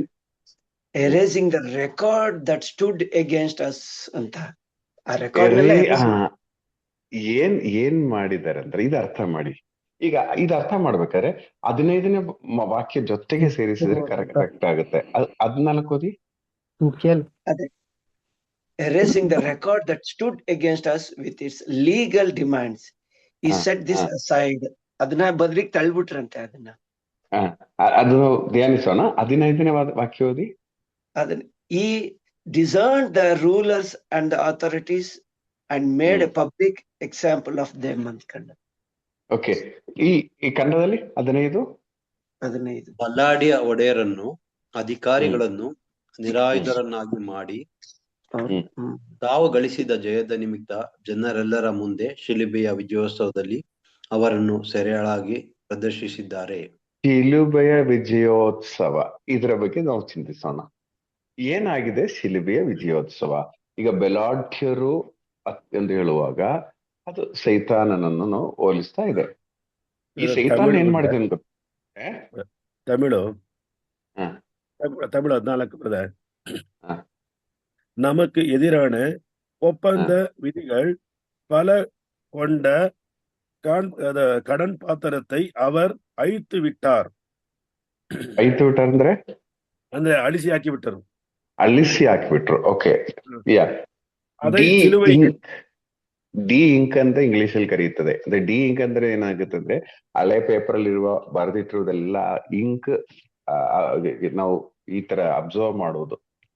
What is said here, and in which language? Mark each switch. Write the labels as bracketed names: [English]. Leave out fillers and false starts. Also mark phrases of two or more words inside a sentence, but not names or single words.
[English] erasing the record that stood against us ಅಂತ. [Kannada] ಆ ರೆಕಾರ್ಡ್ ಏನ್ ಮಾಡಿದ್ದಾರೆ ಅಂದ್ರೆ, ಇದು ಅರ್ಥ ಮಾಡಿ. ಈಗ ಇದು ಅರ್ಥ ಮಾಡ್ಬೇಕಾದ್ರೆ 15ನೇ ವಾಕ್ಯ ಜೊತೆಗೆ ಸೇರಿಸಿದ್ರೆ ಕರೆಕ್ಟ್ ಆಗುತ್ತೆ. 14 ಓದಿ. ಅದೇ, [English] erasing the record that stood against us with its legal demands, he set this aside. [Kannada] ಅದನ್ನ ಬದ್ಲಿಗೆ ತಳ್ಬಿಟ್ರಂತೆ. ಅದನ್ನು ಧ್ಯಾನಿಸೋಣ. 15ನೇ ವಾಕ್ಯ ಓದಿ. ಅದನ್ನ, [English] he discerned the rulers and the authorities and made a public example of them [Kannada] ಅಂತ ಕಂಡ. ಓಕೆ, ಈ ಕನ್ನಡದಲ್ಲಿ 15 ಬಲ್ಲಾಡಿಯ ಒಡೆಯರನ್ನು, ಅಧಿಕಾರಿಗಳನ್ನು ನಿರಾಯುಧರನ್ನಾಗಿ ಮಾಡಿ ತಾವು ಗಳಿಸಿದ ಜಯದ ನಿಮಿತ್ತ ಜನರೆಲ್ಲರ ಮುಂದೆ ಶಿಲುಬೆಯ ವಿಜಯೋತ್ಸವದಲ್ಲಿ ಅವರನ್ನು ಸೆರೆಯಾಳಾಗಿ ಪ್ರದರ್ಶಿಸಿದ್ದಾರೆ. ಶಿಲುಬೆಯ ವಿಜಯೋತ್ಸವ, ಇದರ ಬಗ್ಗೆ ನಾವು ಚಿಂತಿಸೋಣ. ಏನಾಗಿದೆ ಶಿಲುಬೆಯ ವಿಜಯೋತ್ಸವ? ಈಗ ಬೆಲಾಢ್ಯರು ಎಂದು ಹೇಳುವಾಗ ಅದು ಸೈತಾನನನ್ನು ನಾವು ಹೋಲಿಸ್ತಾ ಇದೆ. ಈ ಸೈತಾನ ಏನ್ ಮಾಡಿದೆ ಅಂತ ತಮಿಳು 14 பிரதர். [Tamil] நமக்கு எதிரான ஒப்பந்த விதிகள் பல கொண்ட கடன் பாத்திரத்தை அவர் அழித்து விட்டார். [Kannada] ಅಂದ್ರೆ ಅಳಿಸಿ ಹಾಕಿಬಿಟ್ಟರು. ಅಳಿಸಿ ಹಾಕಿಬಿಟ್ರು. ಓಕೆ, ಡಿ ಇಂಕ್ ಅಂತ ಇಂಗ್ಲಿಷ್ ಅಲ್ಲಿ ಕರೀತದೆ. ಅಂದ್ರೆ ಡಿ ಇಂಕ್ ಅಂದ್ರೆ ಏನಾಗುತ್ತೆ ಅಂದ್ರೆ, ಹಳೆ ಪೇಪರ್ ಅಲ್ಲಿ ಇರುವ ಬರೆದಿಟ್ಟಿರುವುದೆಲ್ಲ ಇಂಕ್ ನಾವು ಈ ತರ ಅಬ್ಸರ್ವ್ ಮಾಡೋದು.